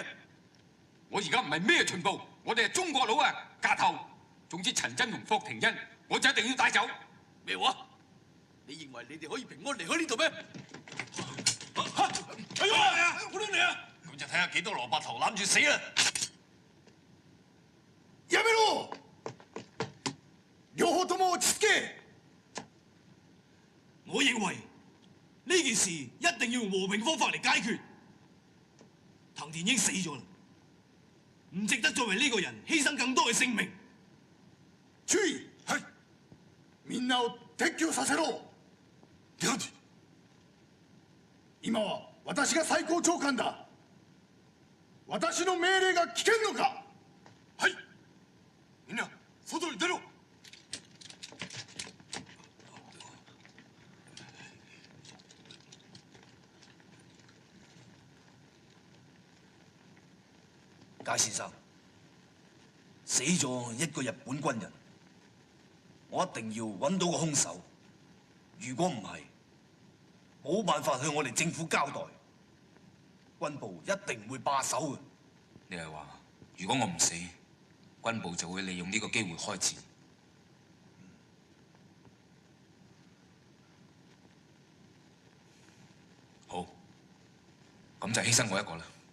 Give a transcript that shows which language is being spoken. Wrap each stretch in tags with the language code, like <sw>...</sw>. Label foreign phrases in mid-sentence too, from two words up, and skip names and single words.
<yue>我而家唔係咩巡捕，我哋係中國佬啊！架頭。總之陳真同霍廷恩，我就一定要帶走。咩話？你認為你哋可以平安離開呢度咩？哎呀！我亂你啊！咁就睇下幾多蘿蔔頭攬住死啦！</yue> <ja>やめろ！両方とも落ち着け！</ja> <yue>我認為呢件事一定要用和平方法嚟解決。藤田英死咗啦，唔值得再為呢個人犧牲更多嘅性命。</yue> <ja>注意！ はい。みんなを撤去させろ。今は私が最高長官だ。私の命令が聞けんのか。はい。みんな外に出ろ。</ja> <yue>介先生，死咗一個日本軍人，我一定要揾到個兇手。如果唔係，冇辦法向我哋政府交代，軍部一定唔會罷手嘅。你係話，如果我唔死，軍部就會利用呢個機會開戰？好，咁就犧牲我一個啦。</yue>